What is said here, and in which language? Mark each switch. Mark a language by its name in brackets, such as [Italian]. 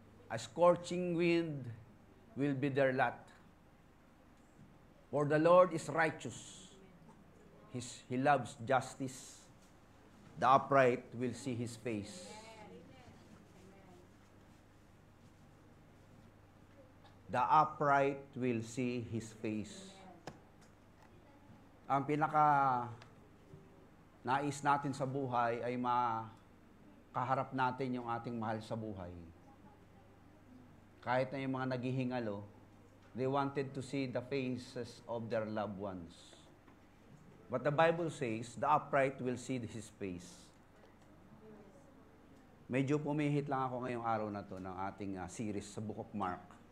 [English] A scorching wind will be their lot. For the Lord is righteous. He loves justice. The upright will see His face. The upright will see His face. [Filipino] ang pinaka nais natin sa buhay ay makaharap natin yung ating mahal sa buhay. Kahit na yung mga naghihingalo, [English] they wanted to see the faces of their loved ones. But the Bible says, the upright will see his face. [Filipino] Medyo pumihit lang ako ngayong araw na to ng ating series sa Book of Mark.